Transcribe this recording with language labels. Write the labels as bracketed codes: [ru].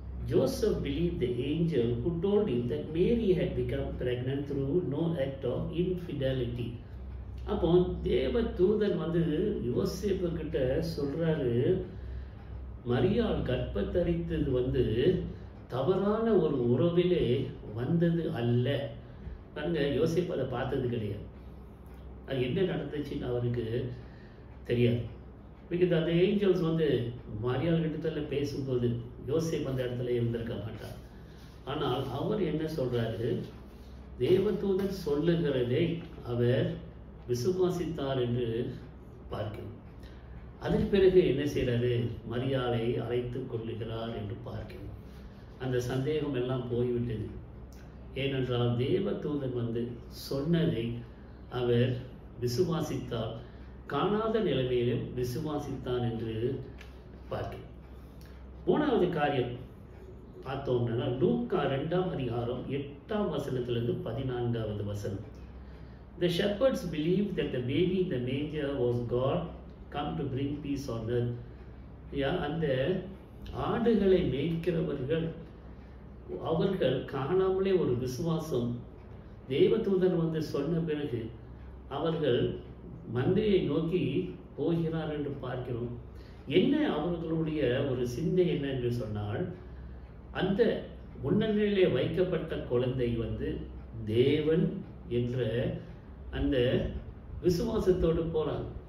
[en] Joseph believed the angel who told him that Mary had become pregnant through no act of infidelity. [ta] அப்போ தேவ தூதன் வந்து யோசேப்பு கிட்ட சொல்றாரு, மரியாள் கர்ப்பத்தரித்தது வந்து தவறான ஒரு உறவிலே வந்தது அல்ல. பாருங்க, யோசேப்பு அதை பார்த்தது கிடையாது. அது என்ன நடந்துச்சுன்னு அவருக்கு தெரியாது. பிகாஸ் அந்த ஏஞ்சல்ஸ் வந்து மரியாள் கிட்டத்துல பேசும்போது யோசேப்பு அந்த இடத்துல இருந்திருக்க மாட்டார். ஆனால் அவர் என்ன சொல்றாரு? தேவதூதன் சொல்லுகிறதை அவர் விசுவாசித்தார் என்று பார்க்கிறோம். அதற்கு பிறகு என்ன செய்யறாரு? மரியாளை அழைத்து கொள்ளுகிறார் என்று பார்க்கிறோம். அந்த சந்தேகம் எல்லாம் போய்விட்டது. ஏனென்றால் தேவதூதன் வந்து சொன்னதை அவர் விசுவாசித்தார், காணாத நிலைமையிலும் விசுவாசித்தான் என்று பார்க்கிறோம். 3வது காரியம் பார்த்தோம்னா, லூக்கா 2ஆம் அதிகாரம் 8ஆம் வசனத்திலிருந்து 14வது வசனம். [en] The shepherds believed that the baby in the manger was God come to bring peace on earth. [ta] அந்த ஆடுகளை மேய்க்கிறவர்கள் அவர்கள் காணாமலே ஒரு விசுவாசம், தேவதூதன் வந்து சொன்ன பிறகு அவர்கள் மந்தையை நோக்கி போகிறார் என்று பார்க்கிறோம். என்ன அவர்களுடைய ஒரு சிந்தை என்ன என்று சொன்னால், அந்த முன்னணியிலே வைக்கப்பட்ட குழந்தை வந்து தேவன் என்ற அந்த விசுவாசத்தோடு போறாங்க.